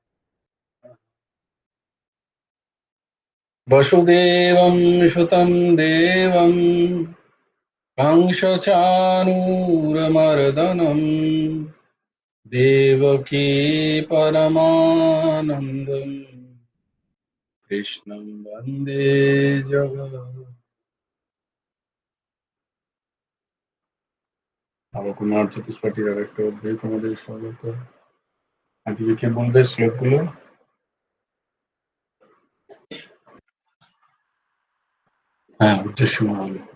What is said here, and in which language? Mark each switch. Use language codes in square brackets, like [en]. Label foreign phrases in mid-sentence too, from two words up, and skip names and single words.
[sa] वसुदेवं सुतं देवं कंसचाणूरमर्दनं देवकी परमानन्दं कृष्णं वन्दे जगत्। [bn] নবকুমার চতুষ্পাঠীর আরেকটা অধ্যায় তোমাদের স্বাগত। আজকে কে বলবে শ্লোকগুলো? হ্যাঁ, উদ্দেশ্য বলো।